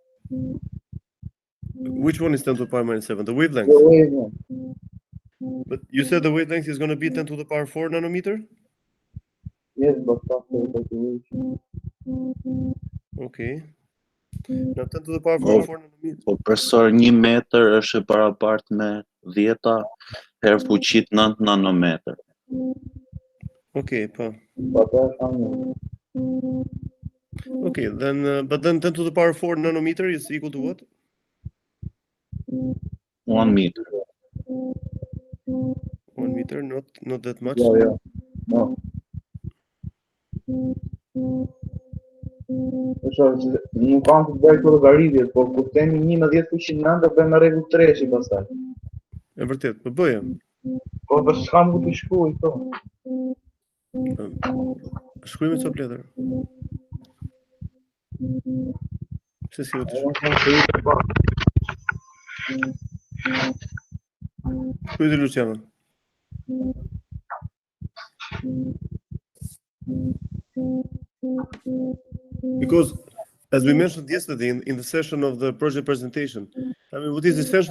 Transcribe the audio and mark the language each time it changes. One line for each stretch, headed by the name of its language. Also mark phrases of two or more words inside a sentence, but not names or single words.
English: Which one is 10 to the power minus 7? The wavelength. The wavelength. But you said the wavelength is going to be 10 to the power 4 nanometer? Yes, but after calculation. Okay. Now 10 to the power 4 nanometer.
Albanian: Po profesor, 1 metër është e barabartë me 10 herë fuqit 9 nanometër.
English: Okay, pa. But that's unknown. Okay, then but then 10 to the power 4 nanometer is equal to what? 1 meter. 1 meter, not that much. Yeah. No.
Albanian: Nuk kam të bëj këto llogaritje, po kur themi 11 fushin 9 do bëjmë rregull 3-shi pastaj. E vërtet, po bëje. Po do s'kam ku të shkruaj këto. Shkruaj me çfarë letër?
Russian: Все силы
English: I
Russian: тишины.
English: don't want to read about
Russian: Что это, Luciano?
English: Because, as we mentioned yesterday in the session of the project presentation, I mean, what is essential